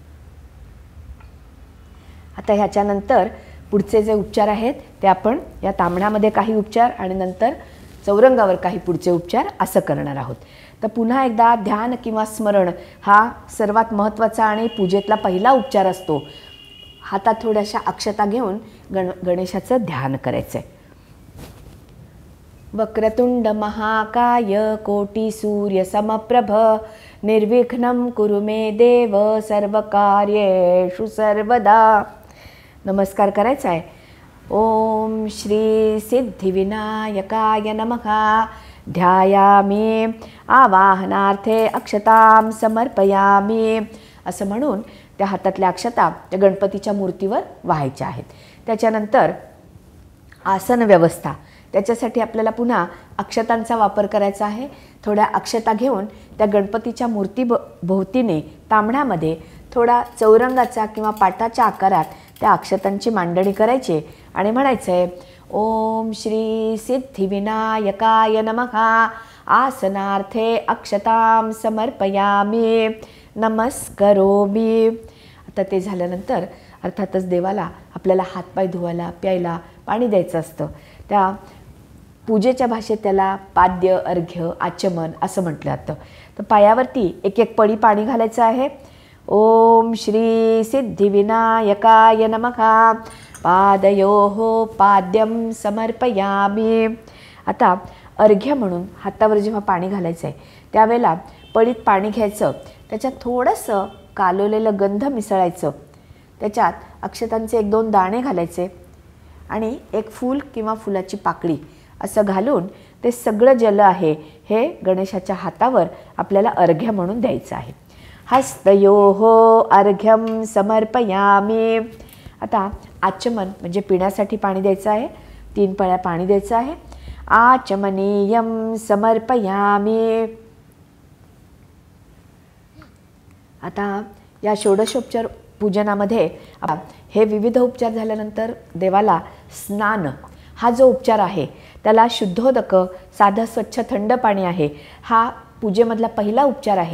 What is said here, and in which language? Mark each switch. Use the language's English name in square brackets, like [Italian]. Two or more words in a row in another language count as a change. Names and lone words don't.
[Marathi] आता ह्याच्यानंतर पुढचे जे उपचार आहेत ते आपण या तांबण्यामध्ये काही उपचार आणि नंतर चौरंगावर काही पुढचे उपचार असं करणार आहोत. तर पुन्हा एकदा ध्यान किंवा स्मरण हा सर्वात महत्त्वाचा आणि पूजेतला पहिला उपचार असतो. हातात थोड्याशा अक्षता घेऊन गणेशाचं ध्यान करायचं आहे. [Sanskrit] वक्रतुंड महाकाय कोटी सूर्य समप्रभ निर्विघ्नं कुरु मे देव सर्वकार्येषु सर्वदा. [Marathi] नमस्कार करायचा आहे. [Sanskrit] ओम श्री सिद्धिविनायकाय नमः. ध्यायामी आवाहनार्थे अक्षतां समर्पयामी [Marathi] असं म्हणून त्या हातातल्या अक्षता त्या गणपतीच्या मूर्तीवर वाहायच्या आहेत. त्याच्यानंतर आसन व्यवस्था, त्याच्यासाठी आपल्याला पुन्हा अक्षतांचा वापर करायचा आहे. थोड्या अक्षता घेऊन त्या गणपतीच्या मूर्ती भोवतीने तांबण्यामध्ये थोडा चौरंगाचा किंवा पाटाच्या आकारात त्या अक्षतांची मांडणी करायची आणि म्हणायचं आहे [Sanskrit] ओम श्री सिद्धिविनायकाय नमः. आसनार्थे अक्षतां समर्पयामी नमस्करोमि. [Marathi] आता ते झाल्यानंतर अर्थातच देवाला आपल्याला हातपाय धुवायला, प्यायला पाणी द्यायचं असतं. त्या पूजेच्या भाषेत त्याला पाद्य, अर्घ्य, आचमन असं म्हटलं जातं. तर पायावरती एक एक पळी पाणी घालायचं आहे. [Sanskrit] ओम श्री सिद्धिविनायकाय नमः. पादयोः पाद्यं समर्पयामी. [Marathi] आता अर्घ्य म्हणून हातावर जेव्हा पाणी घालायचं आहे त्यावेळेला पळीत पाणी घ्यायचं, त्याच्यात थोडंसं कालवलेलं गंध मिसळायचं, त्याच्यात अक्षतांचे 1-2 दाणे घालायचे आणि एक फूल किंवा फुलाची पाकळी असं घालून ते सगळं जल आहे हे गणेशाच्या हातावर आपल्याला अर्घ्य म्हणून द्यायचं आहे. [Sanskrit] हस्तयोः अर्घ्यं समर्पयामी. [Marathi] आता आचमन म्हणजे पिण्यासाठी पाणी द्यायचं आहे. 3 पळ्या पाणी द्यायचं आहे. [Sanskrit] आचमनीयं समर्पयामी. [Marathi] आता या षोडशोपचार पूजनामध्ये हे विविध उपचार झाल्यानंतर देवाला स्नान हा जो उपचार आहे त्याला शुद्धोदक, साधं स्वच्छ थंड पाणी आहे, हा पूजेमधला पहिला उपचार आहे.